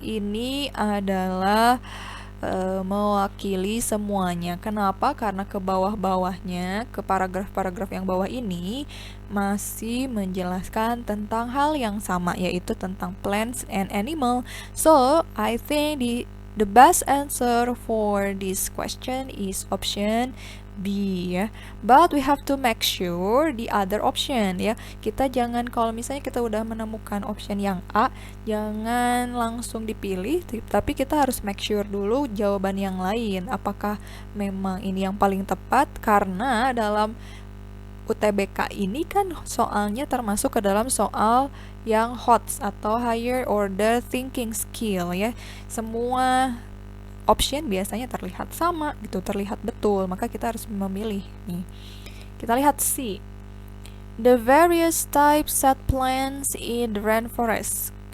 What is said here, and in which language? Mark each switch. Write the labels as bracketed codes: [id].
[id] Ini adalah mewakili semuanya. Kenapa? Karena ke bawah-bawahnya, ke paragraf-paragraf yang bawah ini masih menjelaskan tentang hal yang sama, yaitu tentang [en] plants and animal. So, I think the best answer for this question is option B ya. But we have to make sure the other option ya. [id] Kita jangan, kalau misalnya kita udah menemukan option yang A, jangan langsung dipilih, tapi kita harus [en] make sure [id] dulu jawaban yang lain. Apakah memang ini yang paling tepat? Karena dalam UTBK ini kan soalnya termasuk ke dalam soal yang HOTS atau Higher Order Thinking Skill ya. Semua option biasanya terlihat sama gitu, terlihat betul, maka kita harus memilih nih. Kita lihat C. [en] The various types set plants in the rainforest.